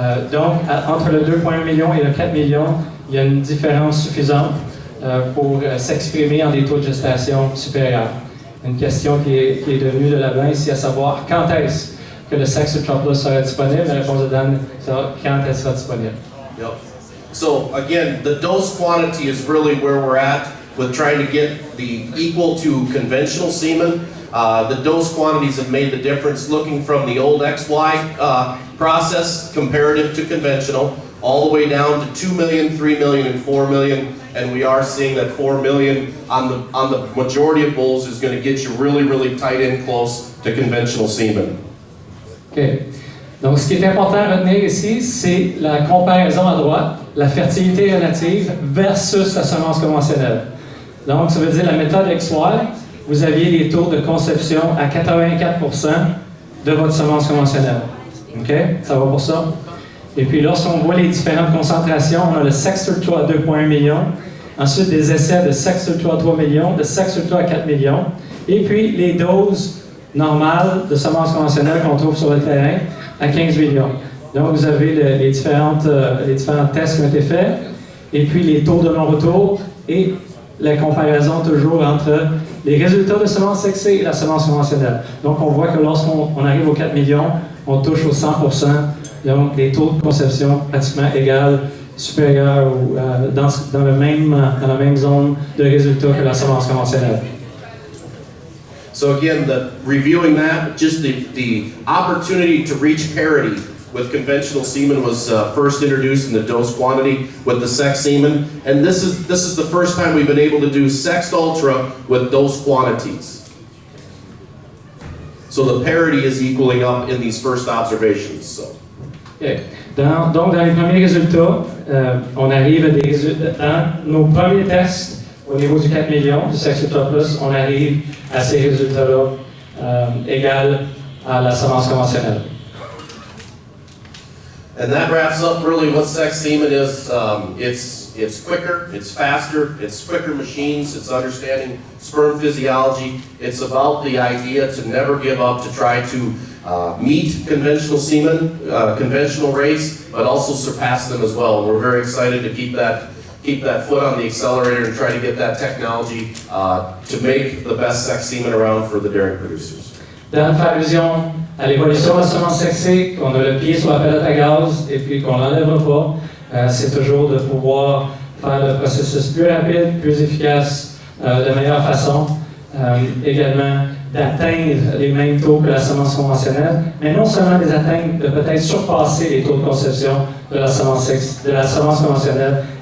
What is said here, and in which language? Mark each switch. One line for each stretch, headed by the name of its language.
French: Donc, entre le 2,1 millions et le 4 millions, il y a une différence suffisante pour s'exprimer en des taux de gestation supérieurs. Une question qui est devenue de l'avant ici, à savoir quand est-ce que le Sex Ultra Plus sera disponible. La réponse de Dan sera quand elle sera disponible.
English: Yep. So again, the dose quantity is really where we're at with trying to get the equal to conventional semen. The dose quantities have made the difference, looking from the old XY process comparative to conventional, all the way down to 2 million, 3 million, and 4 million. And we are seeing that 4 million on the majority of bulls is going to get you really, really tight in close to conventional semen. OK.
French: Donc, ce qui est important à retenir ici, c'est la comparaison à droite, la fertilité relative versus la semence conventionnelle. Donc, ça veut dire la méthode XY, vous aviez des taux de conception à 84% de votre semence conventionnelle. OK? Ça va pour ça? Et puis, lorsqu'on voit les différentes concentrations, on a le Sex Ultra à 2,1 millions, ensuite des essais de Sex Ultra à 3 millions, de Sex Ultra à 4 millions, et puis les doses normales de semences conventionnelles qu'on trouve sur le terrain à 15 millions. Donc, vous avez les différents tests qui ont été faits, et puis les taux de non-retour, et la comparaison toujours entre les résultats de semences sexées et la semence conventionnelle. Donc, on voit que lorsqu'on arrive aux 4 millions, on touche aux 100%, donc des taux de conception pratiquement égaux, supérieurs ou dans la même zone de résultats que la semence conventionnelle.
English: So again, reviewing that, just the opportunity to reach parity with conventional semen was first introduced in the dose quantity with the sex semen, and this is the first time we've been able to do sex ultra with dose quantities. So the parity is equaling up in these first observations. So. Okay.
French: Donc, dans les premiers résultats, on arrive à des résultats. Dans nos premiers tests, au niveau du 4 millions, du Sex Ultra Plus, on arrive à ces résultats-là égal à la semence conventionnelle.
English: And that wraps up really what sex semen is. It's quicker, it's faster, it's quicker machines, it's understanding sperm physiology. It's about the idea to never give up, to try to meet conventional semen, conventional race, but also surpass them as well. And we're very excited to keep that foot on the accelerator and try to get that technology to make the best sex semen around for the dairy producers.
French: Dans faire allusion à l'évolution de la semence sexée, qu'on a le pied sur la pelote à gaz et puis qu'on n'enlèvera pas, c'est toujours de pouvoir faire le processus plus rapide, plus efficace, de meilleure façon. Également d'atteindre les mêmes taux que la semence conventionnelle, mais non seulement les atteindre, de peut-être surpasser les taux de conception de la semence conventionnelle